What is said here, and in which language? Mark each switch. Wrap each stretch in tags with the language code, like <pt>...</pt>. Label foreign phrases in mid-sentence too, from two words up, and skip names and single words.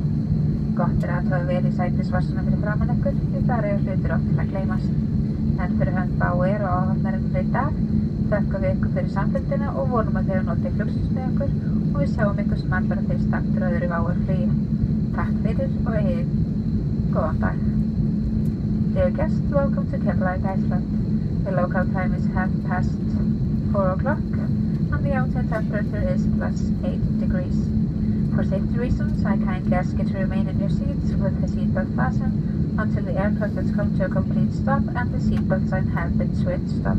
<is>Gott að hafa verið í sætisvassuna fyrir framan ykkur því þar hlutir oft til að gleymast. En fyrir hönd Bauer og áhafnarinnar í dag þökkum við ykkur fyrir samfylgdina og vonum að þið notið flugsins með okkur og við sjáum ykkur sem allra fyrst aftur öðru Bauer flugi. Takk fyrir og eigið góðan dag.</is> <en>Dear guests, welcome to Keflavík, Iceland. The local time is 4:30 and the outside temperature is +8 degrees. For safety reasons, I kindly ask you to remain in your seats with the seatbelt fastened until the aircraft has come to a complete stop and the seatbelt sign has been switched off.</en>